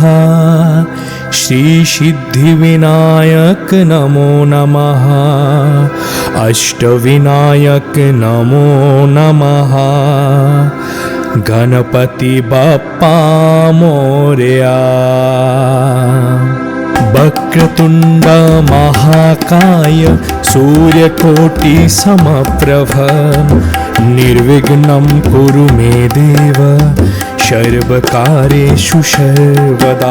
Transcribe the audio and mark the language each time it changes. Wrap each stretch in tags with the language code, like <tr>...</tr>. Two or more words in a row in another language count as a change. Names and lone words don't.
<sa>শ্রী সিদ্ধিবিনায়ক নমো নমঃ। অষ্টবিনায়ক নমো নমঃ।</sa> <mr>গণপতি বাপ্পা মোরয়া।</mr> <sa>वक्रतुण्ड महाकाय सूर्यकोटि समप्रभ निर्विघ्नं कुरु मे देव सर्वकार्येषु सर्वदा।</sa>